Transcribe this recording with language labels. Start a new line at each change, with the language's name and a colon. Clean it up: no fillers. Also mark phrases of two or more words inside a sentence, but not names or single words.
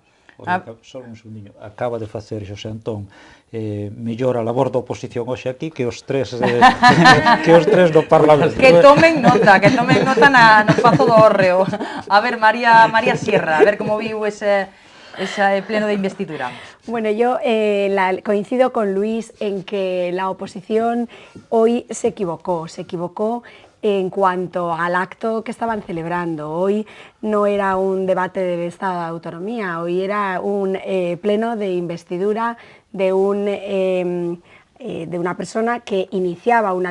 Galician: Só un segundinho, acaba de facer Xosé Antón mellor a labor da oposición hoxe aquí que os tres do Parlamento. Que tomen nota no espazo do Hórreo. A ver, María Sierra, a ver como viu ese pleno de investidura.
Spanish: Bueno, yo coincido con Luis en que la oposición hoy se equivocó en cuanto al acto que estaban celebrando. Hoy no era un debate del Estado de Autonomía, hoy era un pleno de investidura de un de una persona que iniciaba una